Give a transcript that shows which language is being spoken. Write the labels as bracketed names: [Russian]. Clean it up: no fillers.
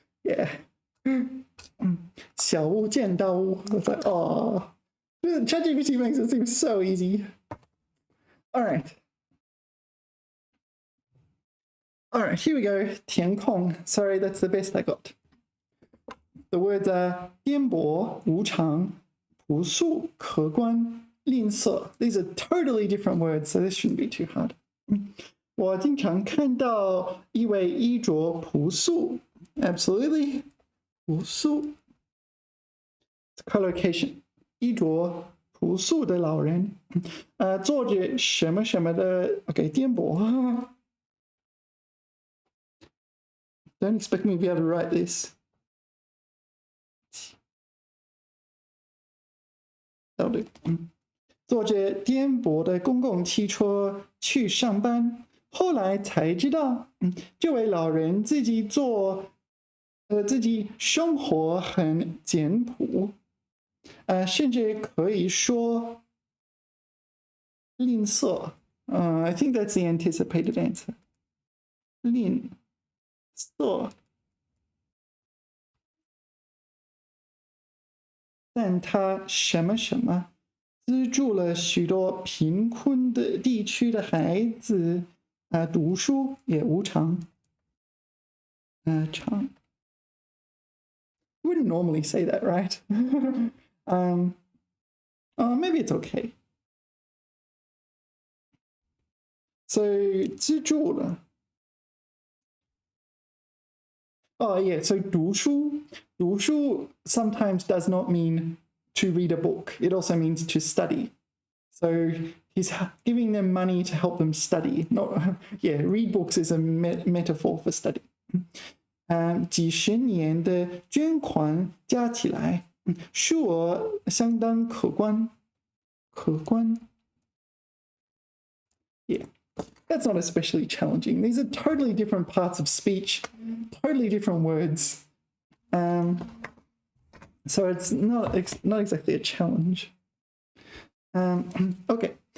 [English] Yeah. [Chinese] 小巫见大巫. [English] It's like, ChatGPT makes it seem so easy. All right. All right, here we go. 填空. Sorry, that's the best I got. The words are [Chinese] 颠簸、无常、朴素、可观、吝啬. [English] These are totally different words, so this shouldn't be too hard. [Chinese] 我经常看到一位衣着朴素 [English] Absolutely. [Chinese] 朴素 [English] Collocation. [Chinese] 衣着朴素的老人做着什么什么的 [English] OK [Chinese] 颠簸 [English] Don't expect me to be able to write this. That'll do. [Chinese] 坐着颠簸的公共汽车去上班，后来才知道，这位老人自己生活很简朴，甚至可以说吝啬。 [English] I think that's the anticipated answer. [Chinese] 吝啬。但他什么什么资助了许多贫困的地区的孩子读书也无偿。 [English] 长 You wouldn't normally say that, right? Maybe it's okay. [Chinese] So 资助了。 [English] Oh, yeah, so 读书sometimes does not mean to read a book. It also means to study. So he's giving them money to help them study. Read books is a metaphor for study. [Chinese] 几十年的捐款加起来，数额相当可观。 [English] Yeah. That's not especially challenging. These are totally different parts of speech, totally different words. So it's not exactly a challenge. Okay.